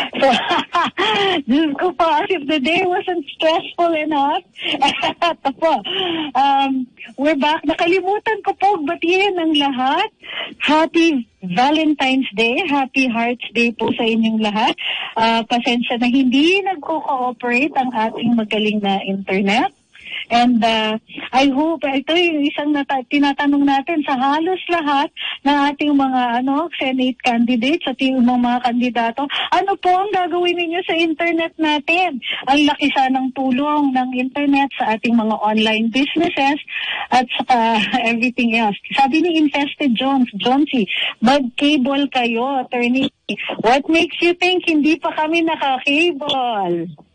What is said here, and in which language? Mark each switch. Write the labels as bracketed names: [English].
[English] So, [Filipino] Diyos ko po, [English] as if the day wasn't stressful enough. [Filipino] Ito po. [English] We're back. [Filipino] Nakalimutan ko po batiin ang lahat. [English] Happy Valentine's Day. Happy Hearts Day [Filipino] po sa inyong lahat. Pasensya na hindi nagko-cooperate ang ating magaling na internet. [English] And I hope, [Filipino] ito yung isang tinatanong natin sa halos lahat ng ating mga Senate candidates at yung mga kandidato, ano po ang gagawin ninyo sa internet natin? Ang laki sanang tulong ng internet sa ating mga online businesses at saka [English] everything else. [Filipino] Sabi ni Infested Jonesy, mag-cable kayo, attorney. [English] What makes you think [Filipino] hindi pa kami naka-cable?